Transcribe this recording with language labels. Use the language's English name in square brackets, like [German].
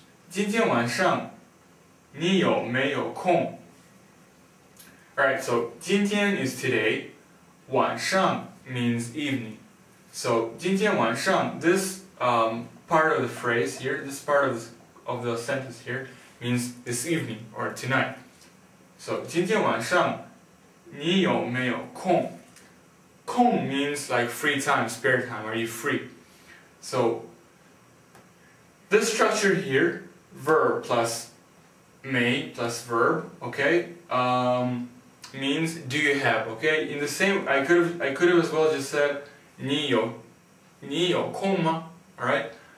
[Chinese] 今天晚上你有没有空? [English] Alright, so 今天 is today, 晚上 means evening. So 今天晚上, this part of the phrase here, this part of the sentence here means this evening or tonight. [Chinese] So 今天晚上你有没有空? [English] 空 means like free time, spare time, are you free? So this structure here, verb plus 没 plus verb, okay, means do you have, okay? In the same, I could have as well just said [Chinese] 你有空吗? [English] Alright?